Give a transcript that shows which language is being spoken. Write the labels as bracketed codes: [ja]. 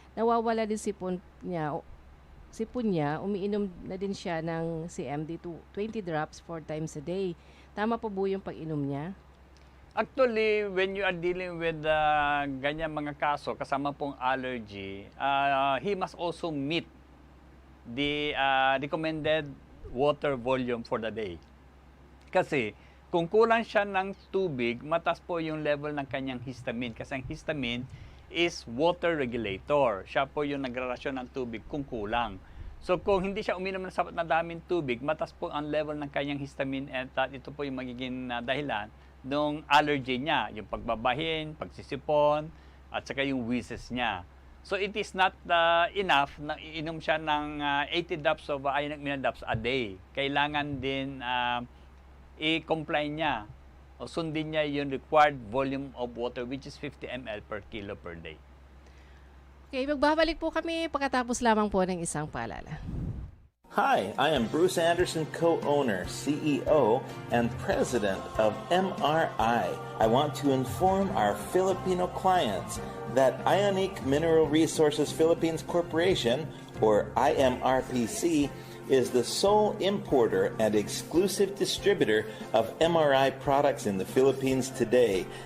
[tl] Nawawala din sipon niya, umiinom na din siya ng CMD 20 drops [en] 4 times a day. [tl] Tama po po yung pag-inom niya? [en] Actually, when you are dealing with [tl] ganyan mga kaso, kasama pong [en] allergy, he must also meet the recommended water volume for the day. [tl] Kasi, kung kulang siya ng tubig, mataas po yung level ng kanyang histamine. Kasi ang histamine [en] is water regulator. [tl] Siya po yung nagrarasyon ng tubig kung kulang. So, kung hindi siya uminom ng sapat na daming tubig, mataas po ang level ng kanyang histamine at ito po yung magiging dahilan ng allergy niya, yung pagbabahin, pagsisipon, at saka yung wheezes niya. [en] So it is not enough [tl] na iinom siya ng [en] 80 drops of ionic mineral drops a day. [tl] Kailangan din i-comply niya o sundin niya yung [en] required volume of water which is 50 ml per kilo per day. [tl] Okay, magbabalik po kami pagkatapos lamang po ng isang paalala. [en] Hi, I am Bruce Anderson, co-owner, CEO, and president of MRI. I want to inform our Filipino clients that Ionique Mineral Resources Philippines Corporation, or IMRPC, is the sole importer and exclusive distributor of MRI products in the Philippines today.